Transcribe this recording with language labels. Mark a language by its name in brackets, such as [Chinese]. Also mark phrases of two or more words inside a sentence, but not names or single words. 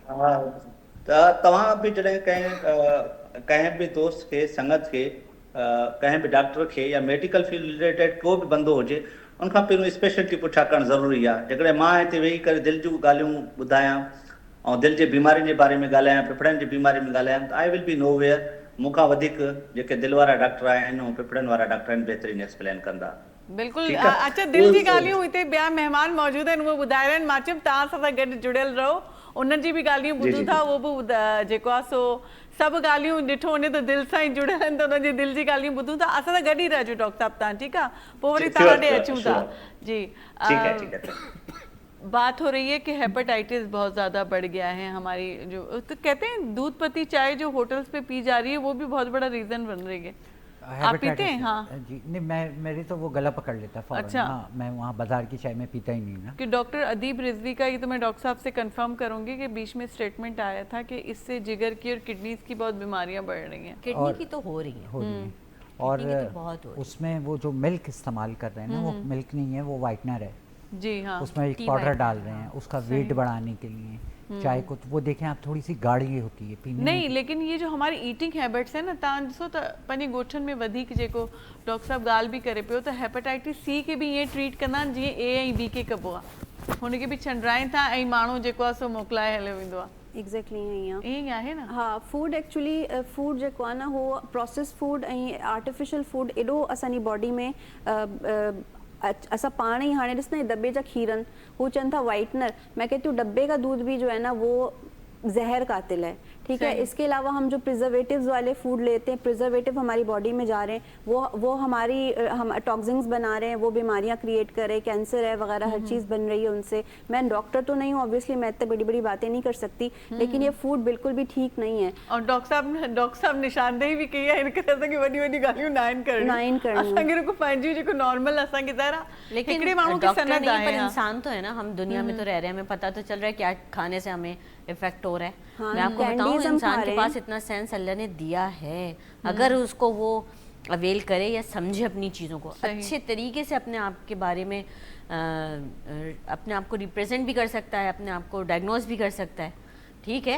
[Sindhi] हा, त तव्हां बि जॾहिं कंहिं बि दोस्त खे, संगत खे, कंहिं बि डॉक्टर खे या [English] medical field related [Sindhi] को बि बंदो हुजे, उनखां पहिरियों स्पेशलिटी पुछा करणु ज़रूरी आहे। जेकॾहिं मां हिते वेही करे दिलि जूं ॻाल्हियूं ॿुधायां ऐं दिलि जे बीमारियुनि जे बारे में ॻाल्हायां, फेफड़नि जी बीमारी में ॻाल्हायां, त [English] I will be nowhere. [Sindhi] मूंखां वधीक जेके दिलि वारा डॉक्टर आहिनि ऐं फेफड़नि वारा डॉक्टर आहिनि, बहितरीन एक्सप्लेन कंदा। बिल्कुलु। अच्छा, दिलि जी ॻाल्हियूं हिते ॿिया महिमान मौजूदु आहिनि, उहे ॿुधाए रहिया आहिनि। मां चयमि तव्हां सां गॾु जुड़ियल रहो, उन्हनि जी बि ॻाल्हियूं ॿुधूं था, उहो बि जेको आहे सो सभु ॻाल्हियूं ॾिठो वञे त दिलि सां ई जुड़ियल आहिनि, त उन्हनि जी दिलि जी ॻाल्हियूं ॿुधूं था। असां सां गॾु ई रहिजो डॉक्टर साहब तव्हां, ठीकु आहे? पोइ वरी तव्हां ॾे अचूं था। [Urdu] جی، بات ہو رہی ہے کہ ہیپاٹائٹس بہت زیادہ بڑھ گیا ہے ہماری، جو تو کہتے ہیں دودھ پتی چائے جو ہوٹلز پہ پی جا رہی ہے، وہ بھی بہت بڑا ریزن بن رہی ہے. آپ پیتے ہیں؟ ہاں جی، نہیں میری تو وہ گلا پکڑ لیتا ہے. अच्छा। ہاں، میں وہاں بازار کی چائے میں پیتا ہی نہیں نا. کہ ڈاکٹر ادیب رضوی کا، یہ تو میں ڈاکٹر صاحب سے کنفرم کروں گی کہ بیچ میں اسٹیٹمنٹ آیا تھا کہ اس سے جگر کی اور کڈنیز کی بہت بیماریاں بڑھ رہی ہیں. کڈنی کی تو ہو رہی ہے اور اس میں وہ جو ملک استعمال کر رہے ہیں نا، وہ ملک نہیں ہے، وہ وائٹنر ہے. جی ہاں, اس میں ایک پاؤڈر ڈال رہے ہیں اس کا ویٹ بڑھانے کے لیے۔ چائے کو تو وہ دیکھیں آپ، تھوڑی سی گاڑھی ہوتی ہے پینے نہیں، لیکن یہ جو ہماری [English] eating habits [Urdu] ہے نا, [Sindhi] तव्हां ॾिसो त पंहिंजे ॻोठनि में वधीक जेको डॉक्टर साहब ॻाल्हि बि करे पियो, त हेपेटाइटिस सी के बि ईअं ट्रीट कंदा आहिनि जीअं ए ऐं बी खे कबो आहे, हुनखे बि छंडराइनि था ऐं माण्हू जेको आहे सो मोकिलाए हलियो वेंदो आहे। एग्जैक्टली ईअं ईअं आहे न। हा, [English] food actually food [Sindhi] जेको आहे न, उहो [English] process food [Sindhi] ऐं [English] artificial food [Sindhi] एॾो असांजी बॉडी में असां पाण ही हाणे ॾिस न दॿे जा खीर आहिनि, हू चवनि था वाइटनर। [Urdu] میں کہتی ہوں ڈبے کا دودھ بھی جو ہے نا وہ زہر قاتل ہے، ٹھیک ہے. اس کے علاوہ ہم جو پریزرویٹوز والے فوڈ لیتے ہیں، پریزرویٹو ہماری باڈی میں جا رہے ہیں، وہ ہم ٹاکسنز بنا رہے ہیں، وہ بیماریاں کریئیٹ کر رہے ہیں، کینسر ہے وغیرہ ہر چیز بن رہی ہے ان سے. میں ڈاکٹر تو نہیں ہوں آبویئسلی، میں اتنی بڑی بڑی باتیں نہیں کر سکتی، لیکن یہ فوڈ بالکل بھی ٹھیک نہیں ہے. اور ڈاکٹر صاحب نشاندہی بھی کئی ہے، ان کے طرح کی [Sindhi] वॾी वॾी ॻाल्हियूं नाइन करणी असांखे रुको पंहिंजी जेको नॉर्मल असांखे ज़रा, [Urdu] لیکن ڈاکٹر نہیں پر انسان تو ہے نا، ہم دنیا میں تو رہ رہے ہیں، ہمیں پتا تو چل رہا ہے کیا کھانے سے ہمیں ایفیکٹ ہو رہا ہے. हाँ, میں آپ کو بتاؤں، انسان کے پاس اتنا سینس اللہ نے دیا ہے، اگر اس کو وہ اویل کرے یا سمجھے اپنی چیزوں کو اچھے طریقے سے، اپنے آپ کے بارے میں اپنے آپ کو ریپریزنٹ بھی کر سکتا ہے، اپنے آپ کو ڈائیگنوز بھی کر سکتا ہے، ٹھیک ہے,